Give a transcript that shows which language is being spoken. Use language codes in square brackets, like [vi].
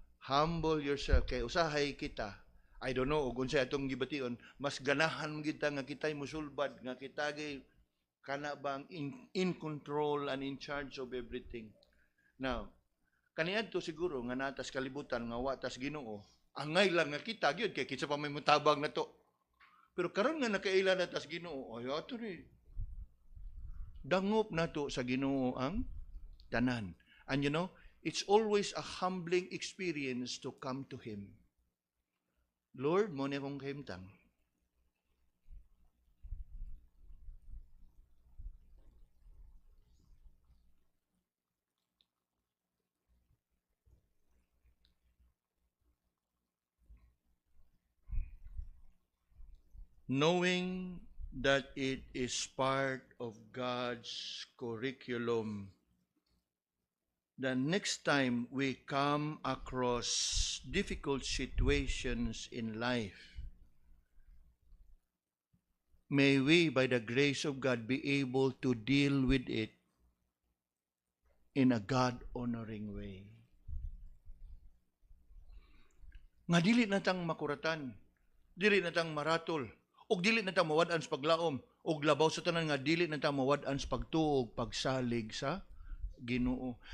[en] Humble yourself [ceb] kay usahay kita. [en] I don't know [ceb] ug unsay atong gibation, mas ganahan kita nga kitay musulbad, nga kita gay kana bang [en] in control and in charge of everything. [ceb] Now, kaniadto siguro nga natas kalibutan nga watas Ginoo. Angay lang nga kita gyud kay kinsa pa may mutabang nato. Pero karon nga nakaila na tas Ginoo, ay ato ni dangop nato sa Ginoo ang tanan. [en] And you know, it's always a humbling experience to come to Him. [ceb] Lord, mo ni akong kahimtang. [en] Knowing that it is part of God's curriculum, the next time we come across difficult situations in life, may we, by the grace of God, be able to deal with it in a God-honoring way. [ceb] Nga dili na tang makuratan, dili na tang maratol, og dili na tang mawad-an sa paglaom, og labaw sa tanan nga dili na tang mawad-an sa pagtuog, pagsalig sa Ginoo.